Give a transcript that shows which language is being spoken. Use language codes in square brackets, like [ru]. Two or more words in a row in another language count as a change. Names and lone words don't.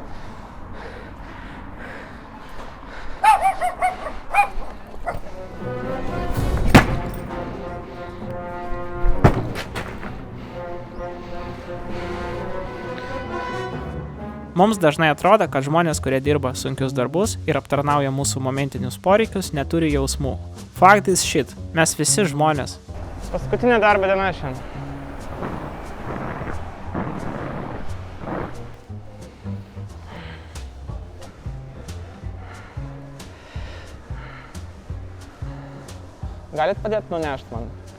[lt] Mums dažnai atrodo, kad žmonės, kurie dirba sunkius darbus ir aptarnauja mūsų momentinius poreikius, neturi jausmų. [en] Fact is shit. [lt] Mes visi žmonės. Paskutinė darbo diena šiandien. Galit padėti nunešti man?